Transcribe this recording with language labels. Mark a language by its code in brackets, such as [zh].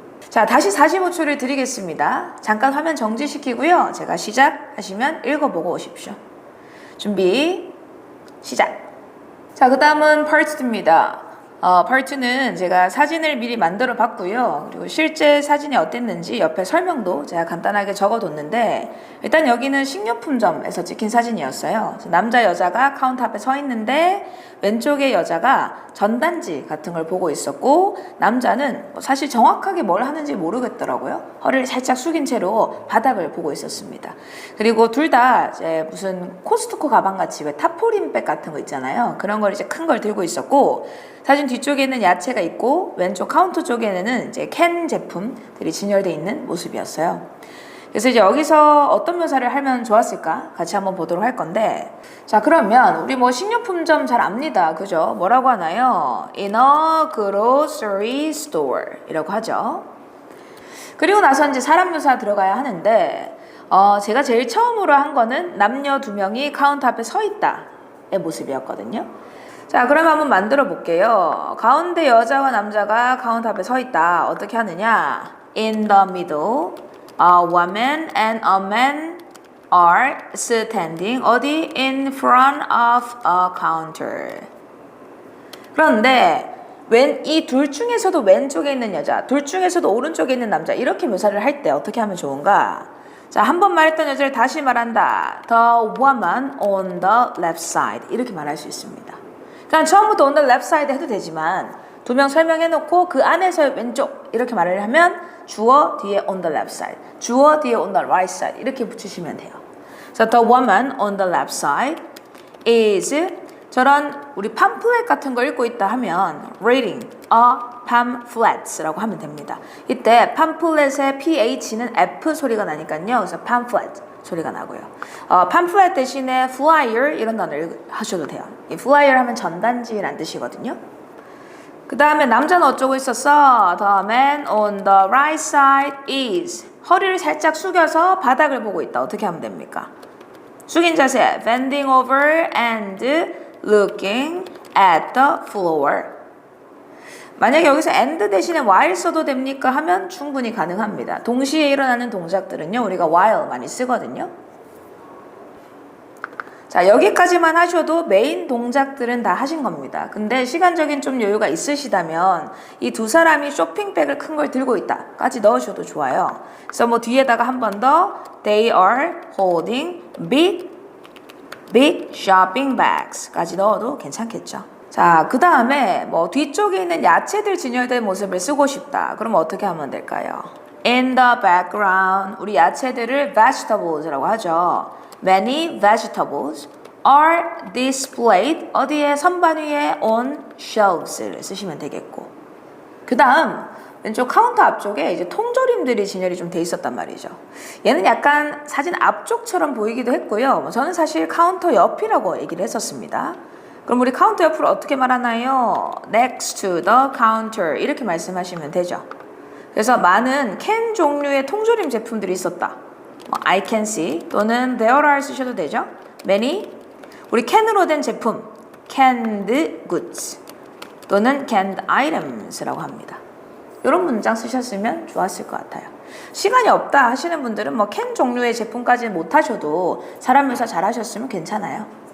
[ko] 자, 다시 45초를 드리겠습니다. 잠깐 화면 정지시키고요. 제가 시작하시면 읽어보고 오십시오. 준비, 시작. 자, 그 다음은 Part 2입니다. Part 2는 제가 사진을 미리 만들어 봤고요. 그리고 실제 사진이 어땠는지 옆에 설명도 제가 간단하게 적어뒀는데 일단 여기는 식료품점에서 찍힌 사진이었어요. 남자, 여자가 카운터 앞에 서 있는데 왼쪽에 여자가 전단지 같은 걸 보고 있었고 남자는 사실 정확하게 뭘 하는지 모르겠더라고요. 허리를 살짝 숙인 채로 바닥을 보고 있었습니다. 그리고 둘 다 이제 무슨 코스트코 가방같이 왜 타포린백 같은 거 있잖아요. 그런 걸 이제 큰 걸 들고 있었고 사진 뒤쪽에는 야채가 있고 왼쪽 카운터 쪽에는 이제 캔 제품들이 진열되어 있는 모습이었어요. 그래서 이제 여기서 어떤 묘사를 하면 좋았을까? 같이 한번 보도록 할 건데, 자, 그러면 우리 뭐 식료품점 잘 압니다. 그죠? 뭐라고 하나요? [en] In a grocery store [ko] 이라고 하죠. 그리고 나서 이제 사람 묘사 들어가야 하는데, 제가 제일 처음으로 한 거는 남녀 두 명이 카운터 앞에 서 있다의 모습이었거든요. 자, 그러면 한번 만들어 볼게요. 가운데 여자와 남자가 카운터 앞에 서 있다. 어떻게 하느냐? [en] In the middle, a woman and a man are standing [ko] 어디? [en] In front of a counter. [ko] 그런데 이 둘 중에서도 왼쪽에 있는 여자, 둘 중에서도 오른쪽에 있는 남자 이렇게 묘사를 할 때 어떻게 하면 좋은가? 자, 한 번 말했던 여자를 다시 말한다. [en] The woman on the left side [ko] 이렇게 말할 수 있습니다. 그러니까 처음부터 [en] on the left side [ko] 해도 되지만 두 명 설명해놓고 그 안에서 왼쪽 이렇게 말을 하면 주어 뒤에 on the left side, 주어 뒤에 [en] on the right side [ko] 이렇게 붙이시면 돼요. 그래서 [en] the woman on the left side is [ko] 저런 우리 팜플렛 같은 거 읽고 있다 하면 [en] reading a pamphlets [ko] 라고 하면 됩니다. 이때 팜플렛의 ph는 f 소리가 나니까요. 그래서 pamphlet 소리가 나고요. pamphlet 대신에 flyer 이런 단어를 하셔도 돼요. 이 flyer 하면 전단지란 뜻이거든요. 그 다음에 남자는 어쩌고 있었어? [en] The man on the right side is [ko] 허리를 살짝 숙여서 바닥을 보고 있다. 어떻게 하면 됩니까? 숙인 자세 [en] bending over and looking at the floor. [ko] 만약에 여기서 and 대신에 while 써도 됩니까? 하면 충분히 가능합니다. 동시에 일어나는 동작들은요. 우리가 while 많이 쓰거든요. 자, 여기까지만 하셔도 메인 동작들은 다 하신 겁니다. 근데 시간적인 좀 여유가 있으시다면 이 두 사람이 쇼핑백을 큰 걸 들고 있다까지 넣으셔도 좋아요. 그래서 뭐 뒤에다가 한 번 더 [en] They are holding big shopping bags [ko] 까지 넣어도 괜찮겠죠. 자, 그 다음에 뭐 뒤쪽에 있는 야채들 진열된 모습을 쓰고 싶다. 그럼 어떻게 하면 될까요? [en] In the background [ko] 우리 야채들을 vegetables라고 하죠. [en] Many vegetables are displayed [ko] 어디에? 선반 위에 [en] on shelves [ko] 를 쓰시면 되겠고, 그 다음 왼쪽 카운터 앞쪽에 이제 통조림들이 진열이 좀 돼 있었단 말이죠. 얘는 약간 사진 앞쪽처럼 보이기도 했고요. 저는 사실 카운터 옆이라고 얘기를 했었습니다. 그럼 우리 카운터 옆으로 어떻게 말하나요? [en] Next to the counter [ko] 이렇게 말씀하시면 되죠. 그래서 많은 캔 종류의 통조림 제품들이 있었다. [en] I can see [ko] 또는 [en] there are [ko] 쓰셔도 되죠. Many 우리 캔으로 된 제품 [en] canned goods [ko] 또는 [en] canned items [ko] 라고 합니다. 이런 문장 쓰셨으면 좋았을 것 같아요. 시간이 없다 하시는 분들은 뭐 캔 종류의 제품까지는 못 하셔도 사람 묘사 잘 하셨으면 괜찮아요.